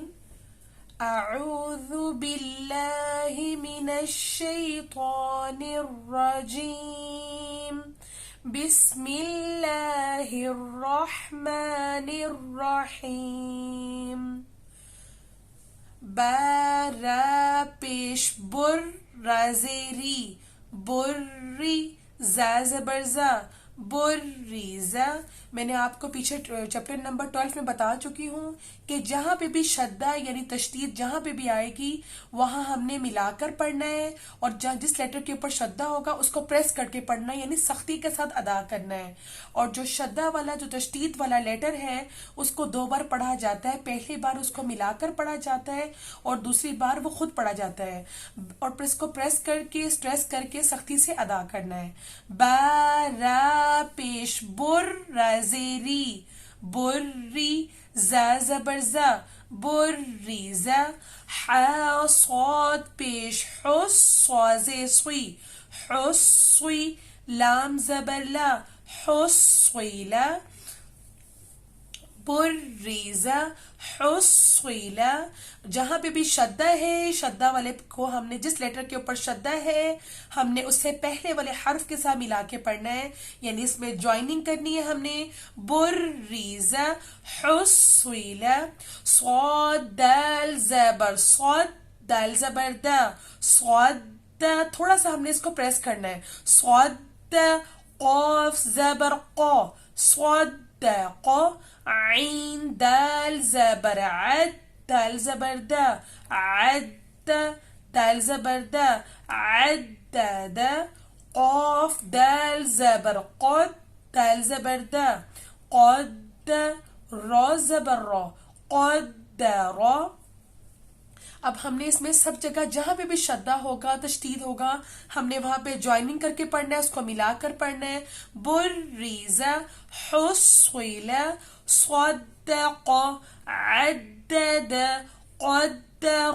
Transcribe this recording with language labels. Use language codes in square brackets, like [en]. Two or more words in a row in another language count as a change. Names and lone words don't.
[ar] اعوذ باللہ من الشیطان الرجیم، بسم اللہ الرحمن الرحیم۔ [ur] با را پیش بر رازری بری زا زبر زا بریزا۔ میں نے آپ کو پیچھے [en] chapter number [ur] 12 میں بتا چکی ہوں کہ جہاں پہ بھی شدہ یعنی تشدید جہاں پہ بھی آئے گی وہاں ہم نے ملا کر پڑھنا ہے، اور جس لیٹر کے اوپر شدہ ہوگا اس کو پریس کر کے پڑھنا ہے، یعنی سختی کے ساتھ ادا کرنا ہے۔ اور جو شدہ والا جو تشدید والا لیٹر ہے اس کو 2 بار پڑھا جاتا ہے، پہلی بار اس کو ملا کر پڑھا جاتا ہے اور دوسری بار وہ خود پڑھا جاتا ہے، اور پھر اس کو پریس کر کے سٹریس کر کے سختی سے ادا کرنا ہے۔ با را پیش بر رازری بری زا زبر زا بریزا۔ ح صاد پیش حس صازے سوی حسوی لام زبر لا حسویلا بریزا حسویلا۔ جہاں پہ بھی شدہ ہے، شدہ والے کو ہم نے جس لیٹر کے اوپر شدہ ہے ہم نے اس سے پہلے والے حرف کے ساتھ ملا کے پڑھنا ہے، یعنی اس میں جوائننگ کرنی ہے ہم نے۔ بریزا حسویلا۔ صاد دال زبر صاد دال زبر دا صاد دا، تھوڑا سا ہم نے اس کو پریس کرنا ہے۔ صاد دا قاف زبر قا صاد دا قا۔ عین دال زبر عد دال زبر دا عد دال زبر دا عد دا۔ قاف دال زبر قد دال زبر دا قد۔ را زبر را قد را۔ اب ہم نے اس میں سب جگہ جہاں پہ بھی شدہ ہوگا تشدید ہوگا ہم نے وہاں پہ جوائننگ کر کے پڑھنا ہے، اس کو ملا کر پڑھنا ہے۔ [ar] بریزا حسویلا صدق عدد قدر۔